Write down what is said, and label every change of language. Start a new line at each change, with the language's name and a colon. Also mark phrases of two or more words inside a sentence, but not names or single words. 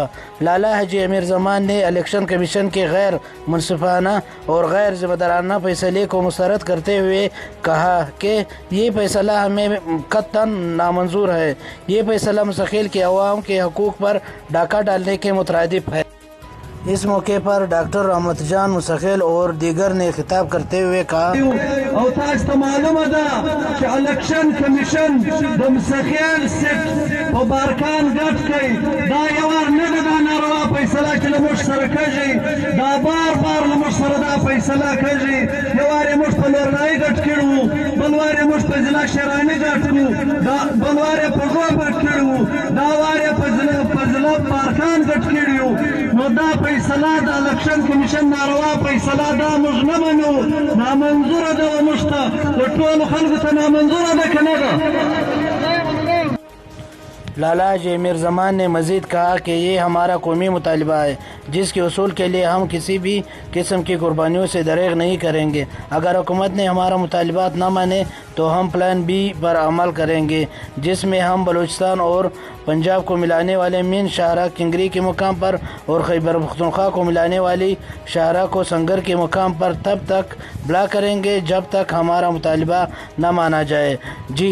Urdu: لالہ حاجی امیر زمان نے الیکشن کمیشن کے غیر منصفانہ اور غیر ذمہ دارانہ فیصلے کو مسترد کرتے ہوئے کہا کہ یہ فیصلہ ہمیں قطعاً نامنظور ہے۔ یہ فیصلہ موسیٰ خیل کے عوام کے حقوق پر ڈاکہ ڈالنے کے مترادف ہے۔ اس موقع پر ڈاکٹر رحمت جان موسیٰ خیل اور دیگر نے خطاب کرتے ہوئے کہا
Pashto: اور تاسو معلومه ده چې الیکشن کمیشن د موسیٰ خیل سیټ په بارکان ګډ کوي، دا یو نه ده، دا ناروا فیصله چې له موږ سره کوي، دا بار له موږ سره دا فیصله کوي. یو وار یې موږ په لورنایي ګډ کړي وو، بل وار یې موږ په ضلع شراني ګډ کړو، بل وار یې په غوا ګډ کړي وو، دا وار یې په ضلع بارکان ګډ کړي وو. نو دا فیصله د الیکشن کمیشن ناروا فیصله دا موږ نه منو، نامنظوره ده، موږ ته د ټولو خلکو ته نامنظوره ده که نه ده؟
Urdu: لالہ حاجی امیر زمان نے مزید کہا کہ یہ ہمارا قومی مطالبہ ہے جس کے حصول کے لیے ہم کسی بھی قسم کی قربانیوں سے دریغ نہیں کریں گے۔ اگر حکومت نے ہمارا مطالبات نہ مانے تو ہم پلان بی پر عمل کریں گے، جس میں ہم بلوچستان اور پنجاب کو ملانے والے مین شاہراہ کنگری کے مقام پر اور خیبر پختونخوا کو ملانے والی شاہراہ کو سنگر کے مقام پر تب تک بلاک کریں گے جب تک ہمارا مطالبہ نہ مانا جائے۔